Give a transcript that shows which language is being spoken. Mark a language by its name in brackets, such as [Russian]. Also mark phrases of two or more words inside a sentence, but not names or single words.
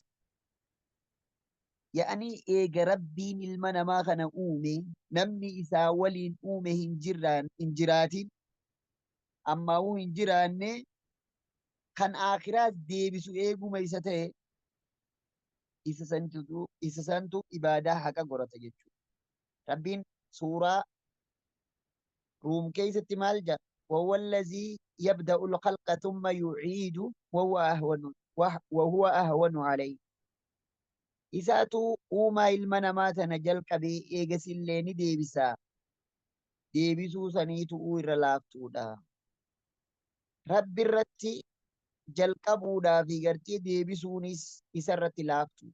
[Oromo] Yaa'anii eega rabbiin ilma namaa kana uume namni isaa waliin uume hin jiraatin ammaa'uu hin jiraanne kan aakiraas deebisu eeguma isa ta'e isa santu ibaadaa haqa godhata jechuudha. Rabbiin suuraa ruum keessatti maal jedha? [Arabic] وهو الذي يبدأ الخلق ثم يعيد وهو أهون عليه. [Oromo] Isaatu uumaa ilma namaa tana jalqabee eegasillee ni deebisa. Deebisuu saniitu irra laaftuudha. Rabbi irratti jalqabuudhaa fi gartee deebisuunis isarratti laaftu.